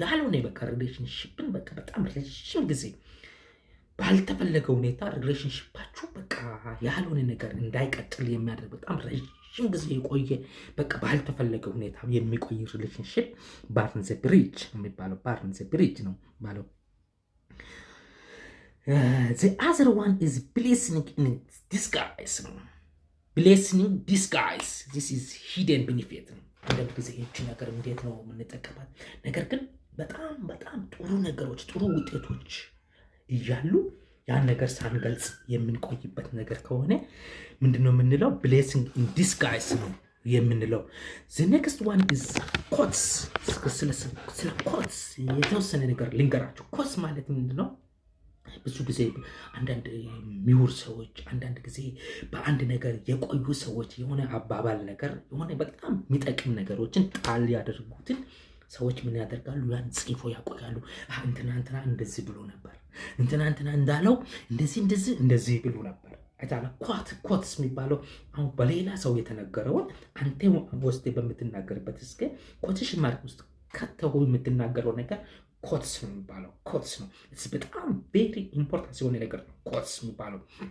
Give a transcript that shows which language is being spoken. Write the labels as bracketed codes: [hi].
[am] ያልሆነ በቃ ሪሌሽንሺፕን በቃ በጣም ረጅም ጊዜ ባልተፈለገ ሁኔታ ሪሌሽንሺፓችሁ በቃ ያልሆነ ነገር እንዳይቀጥል የሚያደርግ በጣም ረጅም ጊዜ የቆየ በቃ ባልተፈለገ ሁኔታ የሚቆይ ሪሌሽንሺፕ [en] barn the bridge [am] የሚባለው barn the bridge ነው ማለት። [en] the other one is blessing in disguise [am] ነው። [en] blessing disguise this is hidden benefit [am] ነው። አንዳንድ ጊዜ ይህች ነገር እንዴት ነው የምንጠቀማት? ነገር ግን በጣም ጥሩ ነገሮች ጥሩ ውጤቶች እያሉ ያን ነገር ሳንገልጽ የምንቆይበት ነገር ከሆነ ምንድነው የምንለው? [en] blessing in disguise [am] ነው የምንለው። [en] the next one is quotes። [am] ስለ quotes የተወሰነ ነገር ልንገራችሁ። quotes ማለት ምንድነው? ብዙ ጊዜ አንዳንድ ምሁር ሰዎች አንዳንድ ጊዜ በአንድ ነገር የቆዩ ሰዎች የሆነ አባባል ነገር የሆነ በጣም የሚጠቅም ነገሮችን ጣል ያደርጉትን ሰዎች ምን ያደርጋሉ? ያን ጽፎ ያቆያሉ። እንትና እንደዚህ ብሎ ነበር፣ እንትና እንዳለው እንደዚህ ብሎ ነበር። አይታለ ኮትስ የሚባለው አሁን በሌላ ሰው የተነገረውን አንተ ወስደ በምትናገርበት እስከ ኮቴሽን ማርክ ውስጥ ከተው የምትናገረው ነገር ኮትስ ነው የሚባለው። ኮትስ ነው። በጣም ቬሪ ኢምፖርታንት የሆነ ነገር ነው ኮትስ የሚባለው።